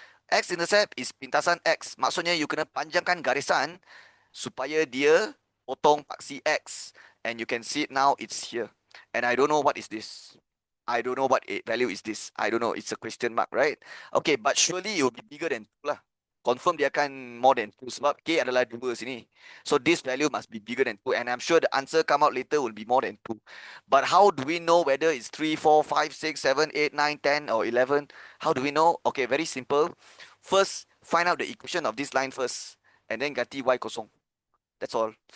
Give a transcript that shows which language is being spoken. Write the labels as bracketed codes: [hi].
[ms] X-intercept is pintasan X. Maksudnya you kena panjangkan garisan supaya dia potong paksi X. [en] And you can see it now, it's here. And I don't know what is this. I don't know what value is this. I don't know. It's a question mark, right? Okay, but surely it will be bigger than 2 lah. [ms] Confirm dia akan [en] more than 2 [ms] sebab K adalah 2 sini. [en] So this value must be bigger than 2 and I'm sure the answer come out later will be more than 2. But how do we know whether it's 3, 4, 5, 6, 7, 8, 9, 10 or 11? How do we know? Okay, very simple. First, find out the equation of this line first and then [ms] ganti y kosong. [en] That's all.